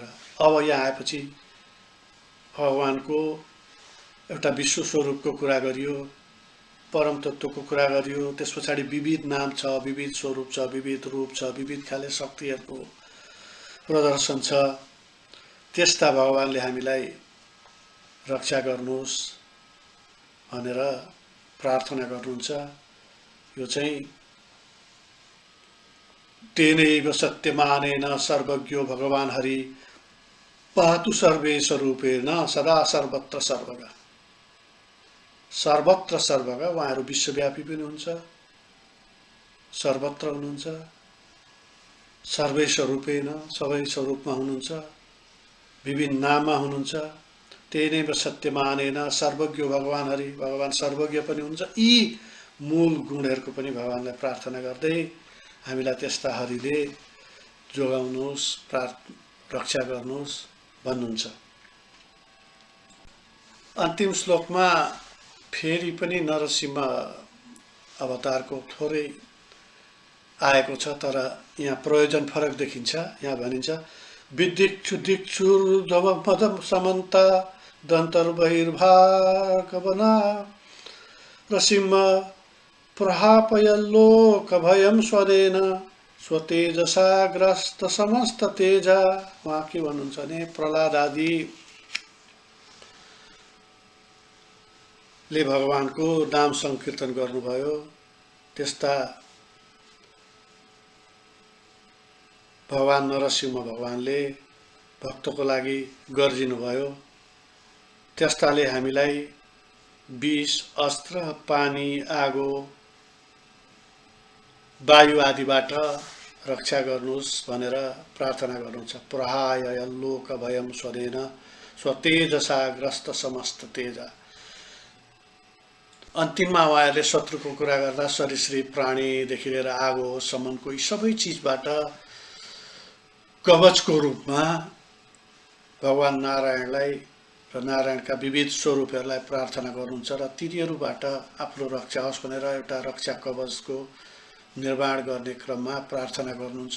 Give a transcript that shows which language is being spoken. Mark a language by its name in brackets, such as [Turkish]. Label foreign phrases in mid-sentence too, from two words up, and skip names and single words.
[Nepali] अब यहाँ आएपछि भगवानको एउटा विश्व स्वरूपको कुरा गरियो, परम तत्त्वको कुरा गरियो, त्यस पछाडि विविध नाम छ, विविध स्वरूप छ, विविध रूप छ, विविध खाले शक्तिहरूको प्रदर्शन छ। त्यस्ता भगवानले हामीलाई रक्षा गर्नुहोस् भनेर प्रार्थना गर्नुहुन्छ। यो चाहिँ [Sanskrit] तेनैव सत्यमानेन सर्वज्ञो भगवान हरि पातु सर्वेश रूपेण सदा सर्वत्र सर्वगा। सर्वत्र सर्वगा, [Nepali] उहाँहरू विश्वव्यापी पनि हुन्छ, सर्वत्र हुनुहुन्छ, [Sanskrit] सर्वेश रूपेण [Nepali] सबै स्वरूपमा हुनुहुन्छ, विभिन्न नाममा हुनुहुन्छ। [Sanskrit] तेनैव सत्यमानेन सर्वज्ञो भगवान हरि, [Nepali] भगवान सर्वज्ञ पनि हुनुहुन्छ। यी मूल गुणहरूको पनि भगवानलाई प्रार्थना गर्दै हामीलाई त्यस्ता हरिले जोगाउनुहोस्, रक्षा गर्नुहोस् भन्नुहुन्छ। अन्तिम श्लोकमा फेरि पनि नरसिंह अवतारको थोरै आएको छ, तर यहाँ प्रयोजन फरक देखिन्छ। यहाँ भनिन्छ [Sanskrit] विदिक्षु दिक्षुर्धवपदम समन्ता दन्तर्बहिर्भार्गवना नरसिंह प्रहापयल्लोकभयं स्वदेन स्वतेजसा ग्रस्त समस्त तेजा। [Nepali] उहाँ के भन्नुहुन्छ भने प्रहलाद आदिले भगवानको नाम संकीर्तन गर्नुभयो, त्यस्ता भगवान नरसिंह भगवानले भक्तको लागि गर्जिनुभयो। त्यस्ताले हामीलाई विष, अस्त्र, पानी, आगो, वायु आदिबाट रक्षा गर्नुहोस् भनेर प्रार्थना गर्नुहुन्छ। [Sanskrit] प्रहायल्लोक भयम स्वदेन स्वतेजसा ग्रस्त समस्त तेजा। [Nepali] अन्तिममा उहाँहरूले शत्रुको कुरा गर्दा सरीसृप प्राणीदेखि लिएर आगोसम्मको यी सबै चिजबाट कवचको रूपमा भगवान नारायणलाई र नारायणका विविध स्वरूपहरूलाई प्रार्थना गर्नुहुन्छ र तिनीहरूबाट आफ्नो रक्षा होस् भनेर एउटा रक्षा कवचको निर्माण गर्ने क्रममा प्रार्थना गर्नुहुन्छ।